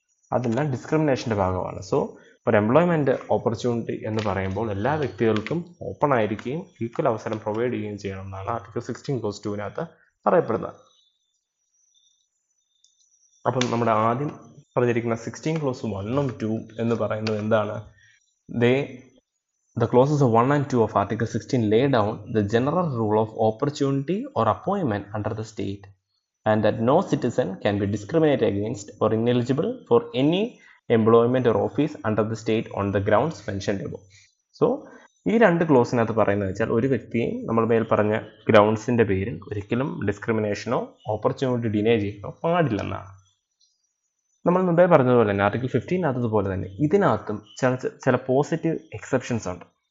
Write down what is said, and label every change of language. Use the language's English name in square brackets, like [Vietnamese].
[Malayalam] അതെല്ലാം ഡിസ്ക്രിമിനേഷൻ്റെ ഭാഗമാണ്. സോ ഒരു എംപ്ലോയ്മെൻറ്റ് ഓപ്പർച്യൂണിറ്റി എന്ന് പറയുമ്പോൾ എല്ലാ വ്യക്തികൾക്കും ഓപ്പൺ ആയിരിക്കുകയും ഈക്വൽ അവസരം പ്രൊവൈഡ് ചെയ്യുകയും ചെയ്യണം എന്നാണ് ആർട്ടിക്കിൾ 16 ക്ലോസ് 2 പറയപ്പെടുന്നത്. അപ്പം നമ്മുടെ ആദ്യം പറഞ്ഞിരിക്കുന്ന 16 ക്ലോസ് 1 ഉം 2 എന്ന് പറയുന്നത് എന്താണ്? [English] The clauses of 1 and 2 of Article 16 lay down the general rule of opportunity or appointment under the state and that no citizen can be discriminated against or ineligible for any employment or office under the state on the grounds mentioned above. [Malayalam] So ഈ രണ്ട് ക്ലോസിനകത്ത് പറയുന്നത് വെച്ചാൽ ഒരു വ്യക്തിയും നമ്മൾ മേൽ പറഞ്ഞ ഗ്രൗണ്ട്സിൻ്റെ പേരിൽ ഒരിക്കലും ഡിസ്ക്രിമിനേഷനോ ഓപ്പർച്യൂണിറ്റി ഡിനേ ചെയ്യാനോ പാടില്ലെന്നാണ്. നമ്മൾ മുമ്പേ പറഞ്ഞതുപോലെ തന്നെ ആർട്ടിക്കിൾ 15 തന്നെ ഇതിനകത്തും ചില പോസിറ്റീവ് എക്സെപ്ഷൻസ് ഉണ്ട്.